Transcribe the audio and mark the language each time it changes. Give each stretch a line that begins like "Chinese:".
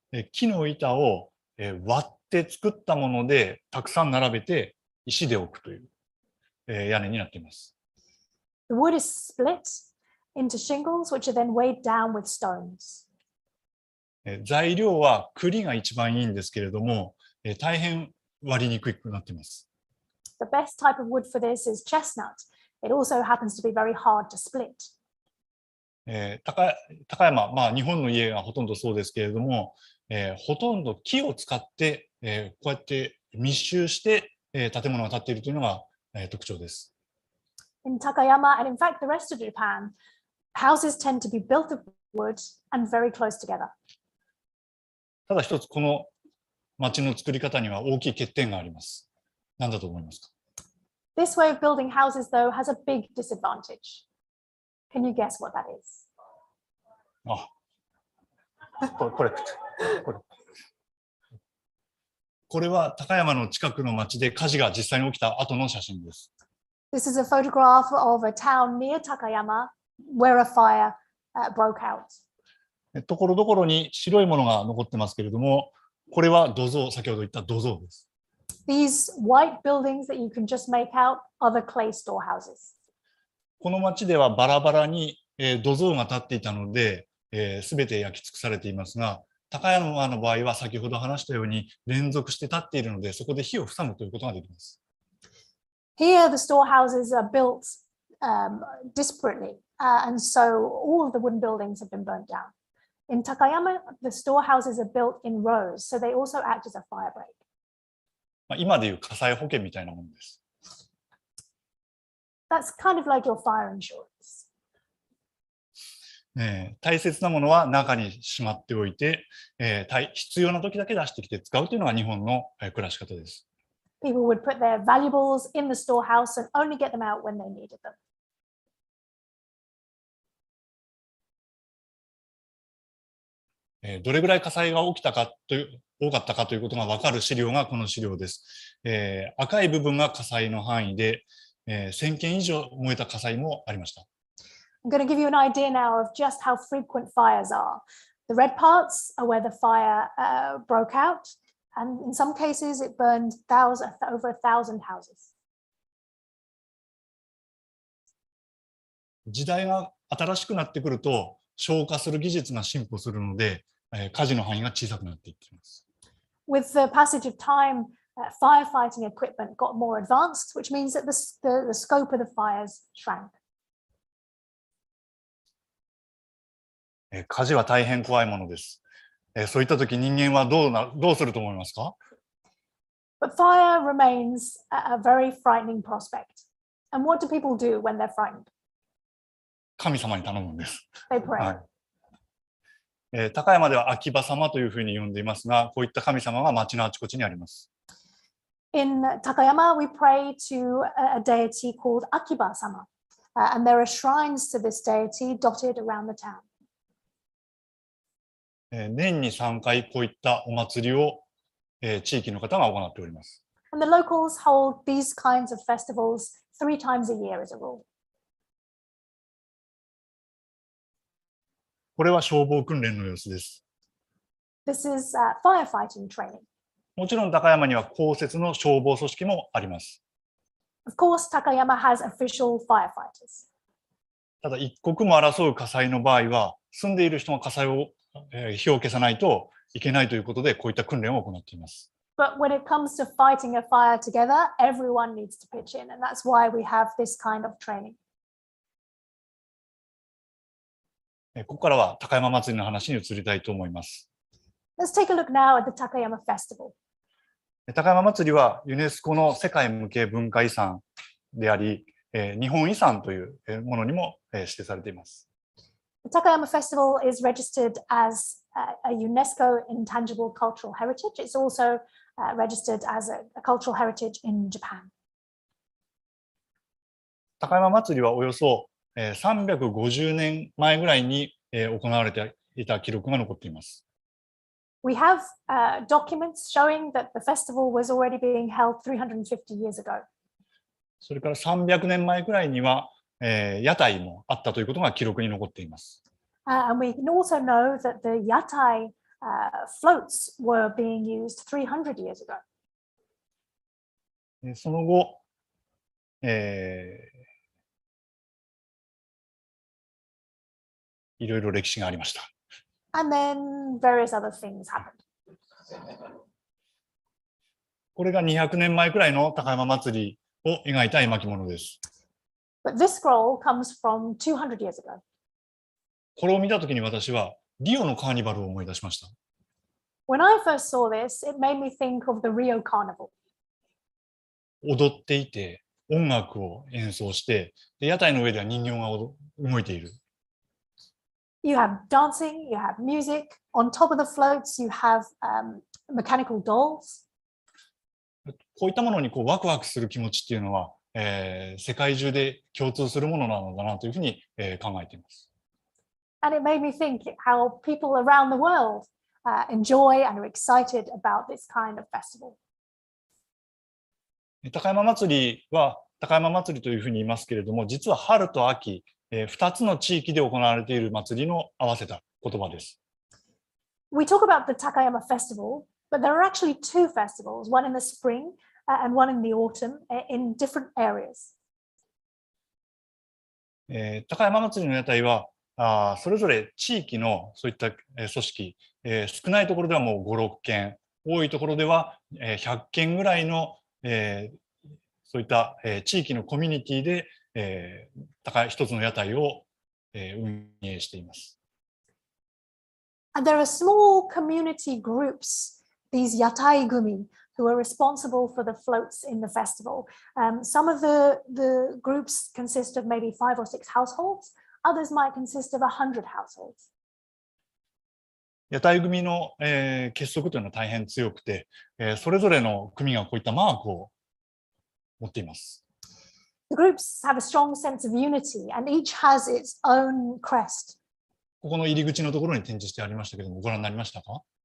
Japanese: 木の板を割って作ったものでたくさん並べて石で置くという屋根になっています。
English: The wood is split into shingles, which are then weighed down with stones.
Japanese: 材料は栗が一番いいんですけれども、大変割りにくくなっています。
English: The best type of wood for this is chestnut. It also happens to be very hard to split.
Japanese: 高山、日本の家がほとんどそうですけれども、ほとんど木を使って、こうやって密集して、建物が建っているというのが、特徴です。
English: In Takayama, and in fact the rest of Japan, houses tend to be built of wood and very close together.
Japanese: ただ一つこの町の作り方には大きい欠点があります。何だと思いますか？
English: This way of building houses, though, has a big disadvantage. Can you guess what that is?
Japanese: これは高山の近くの町で火事が実際に起きた後の写真です。
English: This is a photograph of a town near Takayama where a fire broke out.
Japanese: ところどころに白いものが残ってますけれども、これは土蔵、先ほど言った土蔵です。
English: These white buildings that you can just make out are the clay storehouses.
Japanese: この町ではバラバラに土蔵が建っていたので、すべて焼き尽くされていますが、高山の場合は先ほど話したように連続して建っているので、そこで火を塞ぐということができます。
English: Here, the storehouses are built disparately, and so all of the wooden buildings have been burnt down. In Takayama, the storehouses are built in rows, so they also act as a fire break.
Japanese: 今でいう火災保険みたいなものです。
English: That's kind of like your fire insurance.
Japanese: 大切なものは中にしまっておいて、必要な時だけ出してきて使うというのが日本の暮らし方です。
English: People would put their valuables in the storehouse and only get them out when they needed them.
Japanese: どれぐらい火災が起きたか多かったかということが分かる資料がこの資料です。赤い部分が火災の範囲で、1000件以上燃えた火災もありました。
English: I'm going to give you an idea now of just how frequent fires are. The red parts are where the fire broke out, and in some cases it burned over 1,000 houses.
Japanese: 時代が新しくなってくると消火する技術が進歩するので、火事の範囲が小さくなっていっています。
English: With the passage of time, firefighting equipment got more advanced, which means that the scope of the fires shrank.
Japanese: 火事は大変怖いものです。そういった時人間はどうすると思いますか？
English: But fire remains a very frightening prospect. And what do people do when they're frightened?
Japanese: 神様に頼むんです。
English: They pray.
Japanese: はい。高山では秋葉様というふうに呼んでいますが、こういった神様が町のあちこちにあります。
English: In Takayama, we pray to a deity called Akiba-sama, and there are shrines to this deity dotted around the town.
Japanese: 年に3回こういったお祭りを、地域の方が行っております。
English: And the locals hold these kinds of festivals 3 times a year as a rule.
Japanese: これは消防訓練の様子です。
English: This is firefighting training.
Japanese: もちろん高山には公設の消防組織もあります。
English: Of course, Takayama has official firefighters.
Japanese: ただ一刻も争う火災の場合は、住んでいる人が火を消さないといけないということで、こういった訓練を行っています。
English: But when it comes to fighting a fire together, everyone needs to pitch in, and that's why we have this kind of training.
Japanese: ここからは高山祭りの話に移りたいと思います。
English: Let's take a look now at the Takayama Festival.
Japanese: 高山祭りはユネスコの世界無形文化遺産であり、日本遺産というものにも指定されています。
English: The Takayama Festival is registered as a UNESCO intangible cultural heritage. It's also registered as a cultural heritage in Japan.
Japanese: 高山祭りはおよそ350年前ぐらいに行われていた記録が残っています。
English: We have documents showing that the festival was already being held 350 years ago.
Japanese: それから300年前ぐらいには屋台もあったということが記録に残っています。
English: And we can also know that the yatai floats were being used 300 years ago.
Japanese: その後、いろいろ歴史がありました。
English: And then various other things happened.
Japanese: これが200年前くらいの高山祭りを描いた絵巻物です。
English: But this scroll comes from 200 years ago.
Japanese: これを見たときに私はリオのカーニバルを思い出しました。
English: When I first saw this, it made me think of the Rio Carnival.
Japanese: 踊っていて、音楽を演奏して、で屋台の上では人形が動いている。
English: You have dancing, you have music. On top of the floats, you have mechanical dolls.
Japanese: こういったものにワクワクする気持ちっていうのは、世界中で共通するものなのだなというふうに、考えています。
English: And it made me think how people around the world enjoy and are excited about this kind of festival.
Japanese: 高山祭りは高山祭りというふうに言いますけれども、実は春と秋、2つの地域で行われている祭りの合わせた言葉です。
English: We talk about the Takayama festival, but there are actually two festivals, one in the spring and one in the autumn in different areas.
Japanese: 高山祭りの屋台はそれぞれ地域のそういった組織、少ないところではもう5、6件、多いところでは100件ぐらいのそういった地域のコミュニティで一つの屋台を運営しています。
English: And there are small community groups, these yatai gumi, who are responsible for the floats in the festival. Some of the groups consist of maybe 5 or 6 households. Others might consist of 100 households.
Japanese: 屋台組の、結束というのは大変強くて、それぞれの組がこういったマークを持っています。
English: The groups have a strong sense of unity and each has its own crest.
Japanese: ここの入り口のところに展示してありましたけども、ご覧になりましたか？